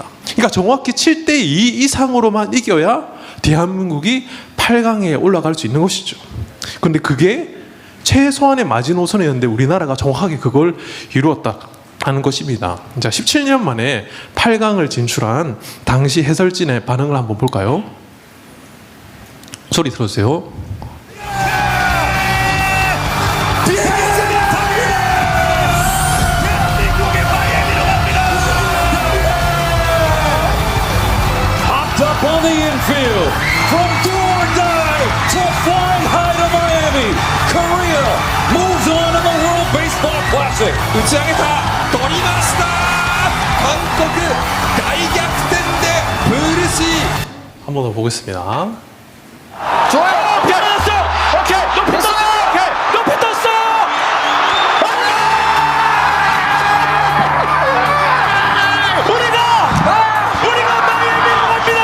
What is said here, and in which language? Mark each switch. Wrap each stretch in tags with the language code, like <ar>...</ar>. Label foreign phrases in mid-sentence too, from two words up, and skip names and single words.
<ko>그러니까 정확히 7대2 이상으로만 이겨야 대한민국이 8강에 올라갈 수 있는 것이죠. 그런데 그게 최소한의 마지노선이었는데 우리나라가 정확하게 그걸 이루었다 하는 것입니다. 자, 17년 만에 8강을 진출한 당시 해설진의 반응을 한번 볼까요? 소리 들어주세요.</ko> <en>On the infield, from do or die to flying high to Miami, Korea moves on in the World Baseball Classic.</en> <ja>打ち上げた、取りました。韓国大逆転でプール C。</ja> <ko>한 번 더 보겠습니다. 좋아요. 피아노였어. 오케이. 높이 떴어. 오케이. 높이 떴어. 우리가 마이애미로 갑니다.</ko>